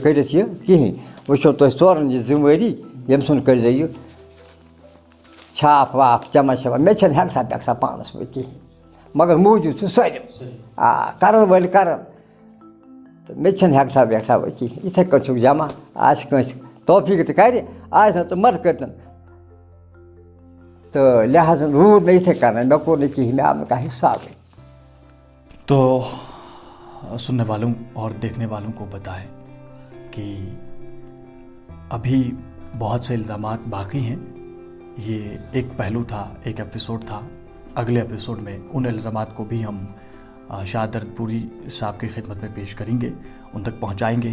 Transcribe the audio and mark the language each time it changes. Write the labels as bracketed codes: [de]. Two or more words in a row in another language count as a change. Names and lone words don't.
[ks] کٔرِتھ یہِ کِہیٖنۍ وۄنۍ چھو تۄہہِ 4 یہِ ذِمہٕ وٲری ییٚمہِ سُنٛد کٔرۍزیو یہِ چھاپ واپ جمع شمع مےٚ چھَنہٕ ہٮ۪کسا پانَس وۄنۍ کِہیٖنۍ مگر موٗجوٗد چھُ سٲلِم کرن وٲلۍ کرن تہٕ مےٚ چھَنہٕ ہٮ۪کسا وٮ۪کسا وۄنۍ کِہیٖنۍ یِتھَے کٔنۍ چھُکھ جمع آسہِ کٲنٛسہِ توفیٖق تہِ کرِ آسہِ نہٕ تہٕ مَدٕ کٔرۍتَن تہٕ لہٰذا روٗد مےٚ یِتھَے کٔنۍ مےٚ کوٚر نہٕ کِہیٖنۍ مےٚ آو نہٕ کانٛہہ حِسابٕے. [ur] تو سننے والوں اور دیکھنے والوں کو بتائیں کہ ابھی بہت سے الزامات باقی ہیں. یہ ایک پہلو تھا, ایک ایپیسوڈ تھا. اگلے ایپیسوڈ میں ان الزامات کو بھی ہم شاد درد پوری صاحب کی خدمت میں پیش کریں گے, ان تک پہنچائیں گے.